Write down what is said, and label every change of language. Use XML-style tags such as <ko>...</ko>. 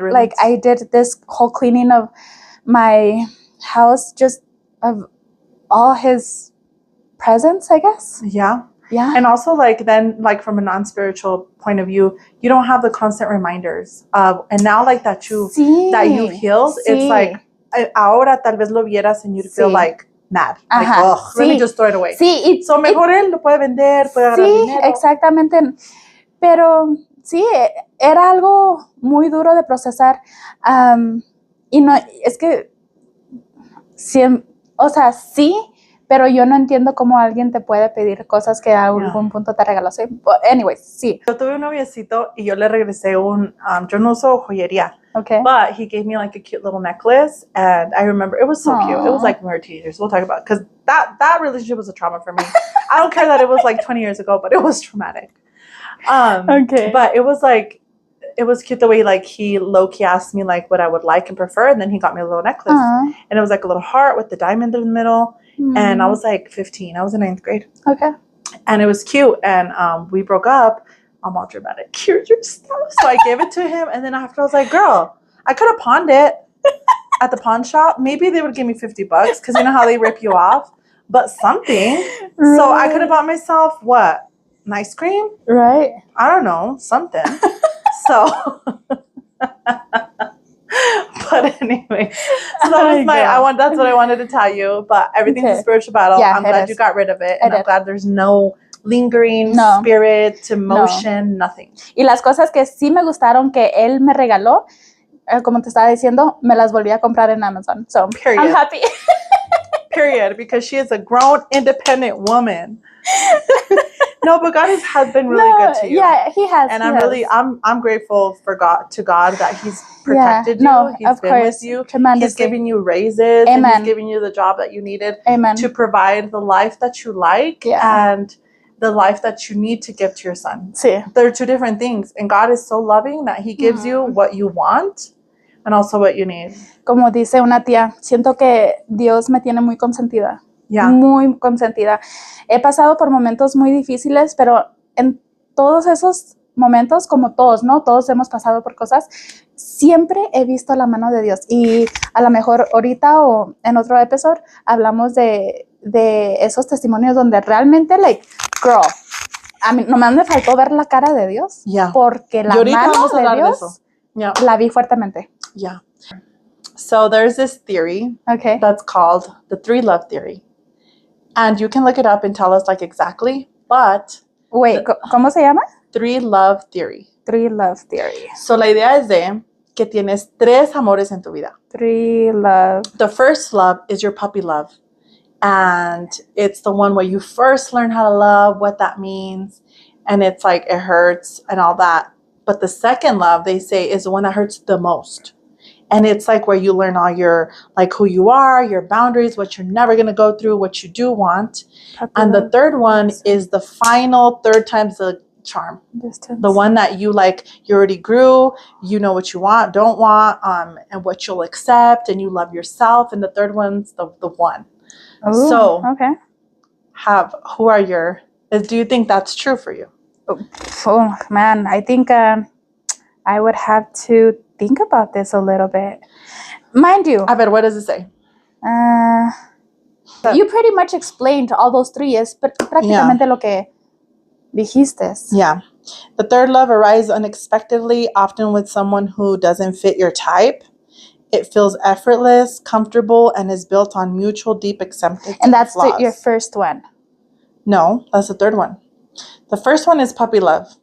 <en>like I did this whole cleaning of my house, just of all his presents, I guess. Yeah. Yeah. And also, like, then, like, from a non-spiritual point of view, you don't have the constant reminders of, and now, like, that you've healed, it's like,</en> <es>ahora tal vez lo vieras</es> <en>and you'd feel like mad. Like, oh, let me just throw it away.</en> <es>Sí. So, mejor él lo puede vender, puede agarrar dinero. Sí, exactamente. Pero, sí, era algo muy duro de procesar. Y no, es que, o sea, sí, pero yo no entiendo cómo alguien te puede pedir cosas que a algún punto te regaló.</es> <en>But anyways,</en> <es>sí. Yo tuve un noviecito y yo le regresé yo no uso joyería.</es> <en>Okay. But he gave me like a cute little necklace, and I remember it was so cute. It was like when we were teenagers. We'll talk about it, because that relationship was a trauma for me. I don't care that it was like 20 years ago, but it was traumatic. Okay. But it was like, it was cute the way like he low-key asked me like what I would like and prefer, and then he got me a little necklace. And it was like a little heart with the diamond in the middle. And I was like 15. I was in 9th grade. Okay. And it was cute. And we broke up. I'm all dramatic. Here's your stuff. So I gave it to him. And then after I was like, girl, I could have pawned it. at the pawn shop, maybe they would give me $50 because you know how they rip you off, but something. Right. So I could have bought myself what? An ice cream? Right. I don't know, something. So, but anyway, so that was that's what I wanted to tell you. But everything's a spiritual battle. Yeah, I'm glad you got rid of it, and I'm glad there's no lingering spirit, emotion, nothing.</en> <es>Y las cosas que sí me gustaron que él me regaló, como te estaba diciendo, me las volví a comprar en Amazon.</es> <en>So, period. I'm happy. Period, because she is a grown, independent woman. No, but God has been really good to you. Yeah, He has. And I'm grateful to God that He's protected you. He's been with you. He's giving you raises. Amen. And He's giving you the job that you needed. Amen. To provide the life that you like and the life that you need to give to your son.</en> <es>Sí.</es> <en>They're two different things. And God is so loving that He gives you what you want and also what you need.</en> <es>Como dice una tía, siento que Dios me tiene muy consentida.</es> <en>Yeah.</en> <es>Muy consentida. He pasado por momentos muy difíciles, pero en todos esos momentos, como todos, ¿no? Todos hemos pasado por cosas, siempre he visto la mano de Dios. Y a lo mejor ahorita o en otro episodio hablamos de esos testimonios donde realmente,</es> <en>like, girl,</en> <es>a mí nomás me faltó ver la cara de Dios.</es> <en>Yeah.</en> <es>Porque la mano de Dios la vi fuertemente.</es> <en>Yeah. So there's this theory that's called the 3 love theory. And you can look it up and tell us like exactly, but... Wait,</en> <es>¿cómo se llama?</es> <en>3 love theory. 3 love theory.</en> <es>So la idea es de que tienes 3 amores en tu vida.</es> <en>3 love. The first love is your puppy love. And it's the one where you first learn how to love, what that means. And it's like, it hurts and all that. But the second love, they say, is the one that hurts the most. And it's like where you learn all your, like who you are, your boundaries, what you're never going to go through, what you do want. And the third one is the final 3rd time's the charm. Distance. The one that you like, you already grew, you know what you want, don't want, and what you'll accept, and you love yourself. And the third one's the one. Ooh, so, do you think that's true for you? Oh man, I think I would have to think about this a little bit. Mind you.</en> <es>A ver,</es> <en>what does it say? You pretty much explained all those 3.</en> <es>Es prácticamente lo que dijiste.</es> <en>Yeah. The third love arises unexpectedly, often with someone who doesn't fit your type. It feels effortless, comfortable, and is built on mutual deep acceptance. And that's your first one? No, that's the third one. The first one is puppy love.</en>